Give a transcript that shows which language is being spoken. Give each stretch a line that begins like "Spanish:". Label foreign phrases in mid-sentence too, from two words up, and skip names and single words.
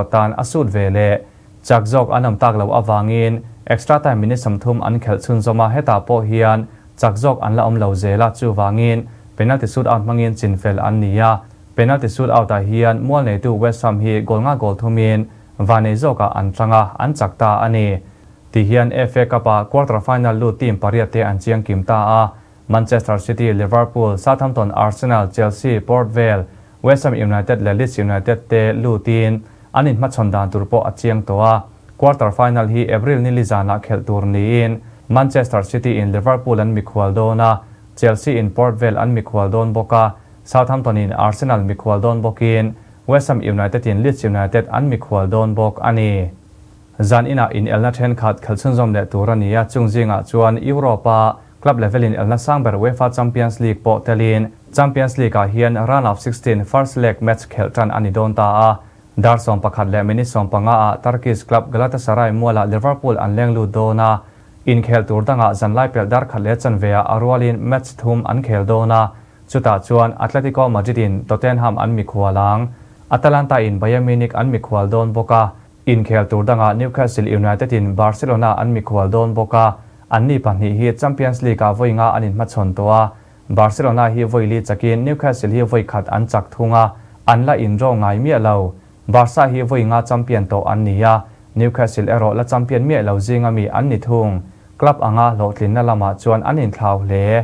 Hmar: tan asut vele chakjok anam taklo awangin
English: extra time
Hmar: minisom thum an khelchun zoma heta po hian chakjok anla omlo zela chu wangin
English: penalty shootout
Hmar: mangin chinfel an nia
English: penalty shootout
Hmar: a hian mual nei tu West Ham hi golnga gol thumin vane zoka an tanga an chakta ani ti hian FA Cup quarter final lu team pariate an chiang kimta a Manchester City Liverpool Southampton Arsenal Chelsea Port Vale West Ham United le Leeds United te lu tin anin machondan turpo achiang towa
English: quarter final
Hmar: hi April ni lizana khel tur niin Manchester City in Liverpool an mikhwal dona Chelsea in Port Vale an mikhwal don boka Southampton in Arsenal mikhwal don bokin West Ham United in Leeds United an mikhwal don bok ani zan ina in elna then khat khalchunjom le turania chungjinga chuan Europa
English: club level
Hmar: in elna sangber UEFA Champions League po telin Champions League a hian
English: run of 16 first leg match
Hmar: kheltran ani don ta a Darsom pakhat le minisom panga a Turkish club Galatasaray muala Liverpool an lenglu dona in khel tur danga zanlai pel dar khat le chanvea arwalin match thum an khel dona chuta chuan Atletico Madrid in Tottenham an mikhwalang Atalanta in Bayern Munich an mikhwal don boka in khel tur danga Newcastle United in Barcelona an mikhwal don boka anni pahni hi Champions League a voinga anin machon towa Barcelona hi voili chakin Newcastle hi voi khat an chak thunga anla in ro ngai mi alo Barca hi voinga champion to an nia Newcastle ero la champion mi lo zinga mi an ni thung club anga lotlin na lama chuan anin thlau hle